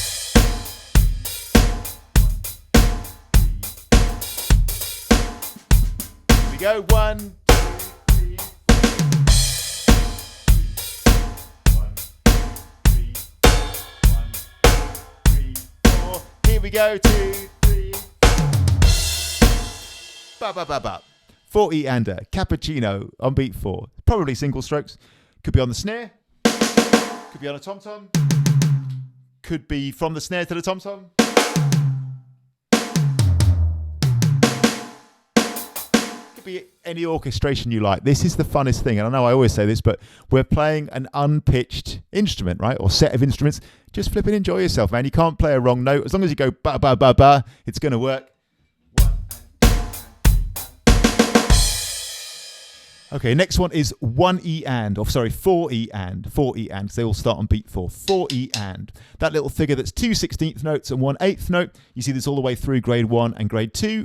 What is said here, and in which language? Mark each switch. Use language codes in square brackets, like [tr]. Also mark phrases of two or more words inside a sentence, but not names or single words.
[en] Here it goes. go. 1, 2, 3, 1, 2, 3, 1, 2, 3, 4. Here we go. 2, 3. Ba ba ba ba. 4E-ander, cappuccino on beat 4. Probably single strokes. Could be on the snare. Could be on a tom-tom. Could be from the snare to the tom-tom. Could be any orchestration you like. This is the funnest thing, and I know I always say this, but we're playing an unpitched instrument, right? Or set of instruments. Just flip and enjoy yourself, man. You can't play a wrong note. As long as you go ba ba ba ba, it's going to work. Okay, next one is 4E-and. 4E-and. They all start on beat 4. 4E-and. That little figure that's 2 16th notes and 1 8th note. You see this all the way through grade 1 and grade 2.